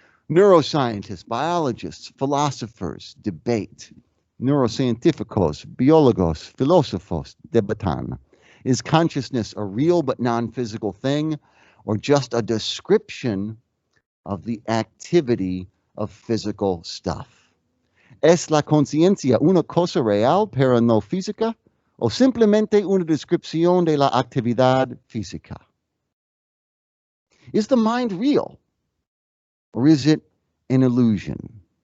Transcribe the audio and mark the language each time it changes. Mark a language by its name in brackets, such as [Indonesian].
[English] Neuroscientists, biologists, philosophers debate. [Spanish] Neurocientíficos, biólogos, filósofos debatan. [English] Is consciousness a real but non-physical thing, or just a description of the activity of physical stuff? [Spanish] ¿Es la conciencia una cosa real pero no física, o simplemente una descripción de la actividad física? [English] Is the mind real, or is it an illusion?